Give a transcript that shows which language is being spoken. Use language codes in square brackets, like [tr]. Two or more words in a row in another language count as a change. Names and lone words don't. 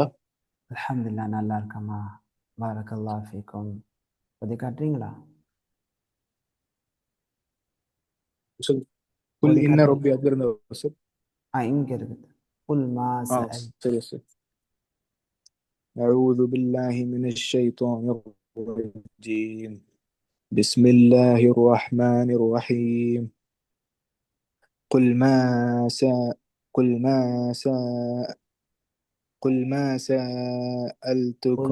[ar] الحمد لله [ta] நல்லா இருக்கம்மா. [ar] بارك الله فيكم. [ta] ஓதி காட்டுறீங்களா? உஸ்தாத், குல் ஓதி இன்ன காட்டுங்க. ரப்பி, அதுல இருந்த உஸ்தாத். இங்க இருக்குது. [ar] قل ما سأل [ta] சரி உஸ்தாத். [ar] أعوذ بالله من الشيطان الرجيم. بسم الله الرحمن الرحيم. قل ما سا قل ما سا قل ما قل